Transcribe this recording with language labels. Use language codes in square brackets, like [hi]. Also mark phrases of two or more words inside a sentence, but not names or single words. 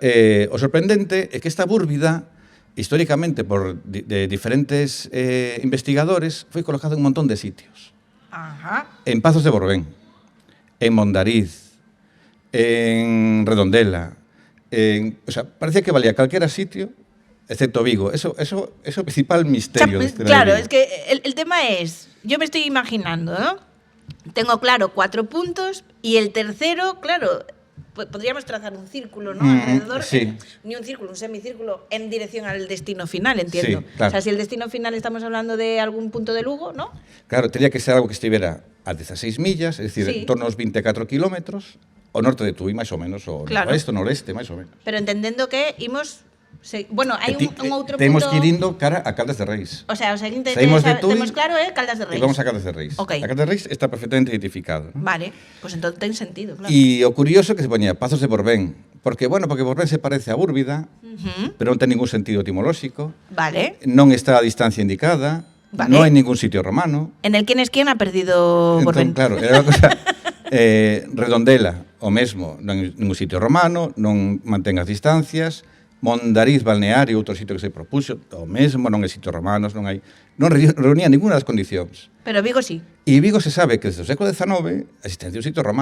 [gl] O sorprendente é que esta Búrvida, históricamente por diferentes investigadores, foi colocada en un montón de sitios. En Pazos de Borbén, en Mondariz, en Redondela, o sea, parecía que valía calquera sitio, excepto Vigo. Eso é o principal misterio deste Claro, Vigo. [es] es que el tema es, yo me estoy imaginando, ¿no? Tengo claro 4 puntos y el tercero, claro, podríamos trazar un círculo, ¿no? Alrededor, sí. Ni un círculo, un semicírculo en dirección al destino final, entiendo. Sí, claro. O sea, si el destino final estamos hablando de algún punto de Lugo, ¿no? Claro, tenía que ser algo que estivera a 16 millas, es decir, Sí. [gl] en torno aos 24 kilómetros, ao norte de Tui, máis ou menos, o [es] Claro. [gl] noreste, máis ou menos. Pero entendendo que imos... bueno, hai un outro Temos punto... que ir indo cara a Caldas de Reis. O sea, o seguinte Saímos de Tui temos claro, Caldas de e Reis. vamos a Caldas de Reis. [es] Ok. A Caldas de Reis está perfectamente identificado, ¿no? Vale, pues entonces ten sentido, claro. [gl] E o curioso que se poñía Pazos de Borbén, porque Borbén se parece a Búrvida, pero non ten ningún sentido etimolóxico, Vale. non está a distancia indicada, Vale. non hai ningún sitio romano. [es] En el quién es quién ha perdido Borbén. [gl] Entón, claro, era unha cosa... Redondela, o mesmo, non hai ningún sitio romano, non mantén as distancias. Mondariz, Balneario, outro sitio que se propuxo, o mesmo, non hai sitios romanos, non reunía ninguna das condicións. Pero Vigo sí. E Vigo se sabe que desde o século XIX existencia un sitio romano.